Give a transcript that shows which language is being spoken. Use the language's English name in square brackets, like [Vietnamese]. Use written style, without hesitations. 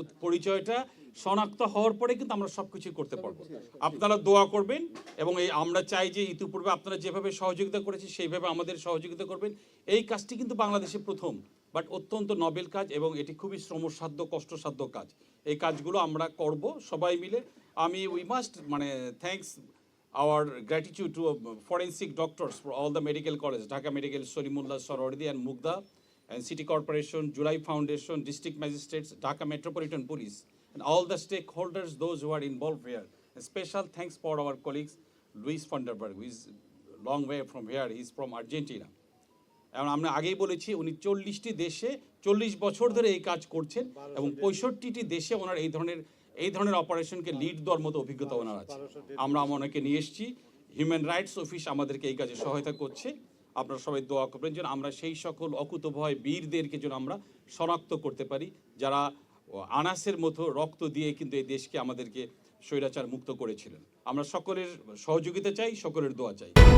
[Bangla] পরিচয়টা শনাক্ত হওয়ার পরে কিন্তু আমরা সবকিছু করতে পারবো। আপনারা দোয়া করবেন এবং আমরা চাই যে ইতিপূর্বে আপনারা যেভাবে সহযোগিতা করেছি সেইভাবে আমাদের সহযোগিতা করবেন। এই কাজটি কিন্তু বাংলাদেশে প্রথম, বাট অত্যন্ত নবেল কাজ এবং এটি খুবই শ্রমসাধ্য কষ্টসাধ্য কাজ। এই কাজগুলো আমরা করব সবাই মিলে। [English] We must thanks our gratitude to forensic doctors for all the medical college, Dhaka Medical, Solimullah, Sorowardi and Mugda, and City Corporation, July Foundation, District Magistrates, Dhaka Metropolitan Police, and all the stakeholders, those who are involved here. A special thanks for our colleagues, Luis van der Berg, who is a long way from here, he is from Argentina. [Bangla] এবং আমরা আগেই বলেছি উনি 40টি দেশে 40 বছর ধরে এই কাজ করছেন এবং 65টি দেশে ওনার এই ধরনের অপারেশনকে লিড দেওয়ার মতো অভিজ্ঞতা ওনার আছে। আমরা ওনাকে নিয়ে এসেছি, হিউম্যান রাইটস অফিস আমাদেরকে এই কাজে সহায়তা করছে। আপনারা সবাই দোয়া করবেন যেন আমরা সেই সকল অকুতভয় বীরদেরকে যেন আমরা শনাক্ত করতে পারি, যারা আনাসের মতো রক্ত দিয়ে কিন্তু এই দেশকে আমাদেরকে স্বৈরাচার মুক্ত করেছিলেন। আমরা সকলের সহযোগিতা চাই, সকলের দোয়া চাই।